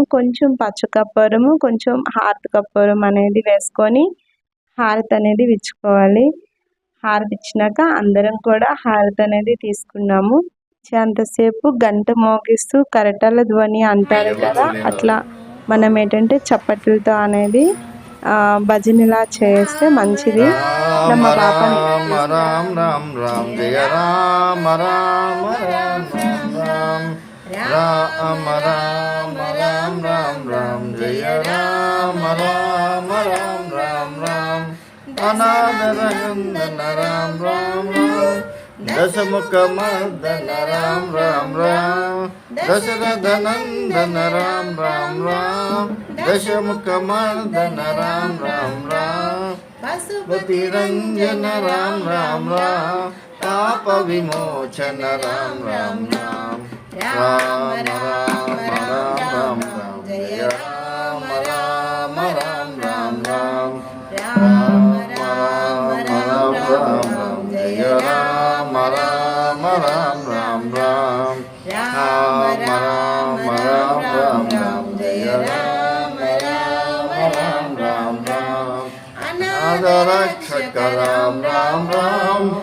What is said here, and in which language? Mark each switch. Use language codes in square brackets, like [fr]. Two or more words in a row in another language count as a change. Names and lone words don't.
[te] కొంచెం పచ్చకర్పూరము, కొంచెం హారతి కర్పూరం అనేది వేసుకొని హారతి అనేది ఇచ్చుకోవాలి. హారతి ఇచ్చినాక అందరం కూడా హారతి అనేది తీసుకున్నాము. అంతసేపు గంట మోగిస్తూ కరటాల ధ్వని అంటారు కదా, అట్లా మనం ఏంటంటే చప్పట్లతో అనేది భజనలా చేస్తే మంచిది. [sa] రామ రామ రామ రామ రామ జయ రామ రామ రామ రామ రామ రామ రామ రామ రామ జయ రామ రామ రామ రామ రామ అనాథరనందన రామ రామ రామ దశముఖ మర్దన రామ రామ రామ దశరథ నందన రామ రామ రామ దశముఖ మర్దన రామ రామ రామ పశుపతి రంజన రామ రామ రామ పాప విమోచన రామ రామ రామ రామ రామ రామ రామ రామ జయ రామ రామ రామ రామ రామ రామ రామ రామ రామ జయ రామ రామ రామ రామ రామ రామ రామ రామ రామ రామ జయ రామ రామ రామ రామ రామ అనాథరక్షక రామ రామ రామ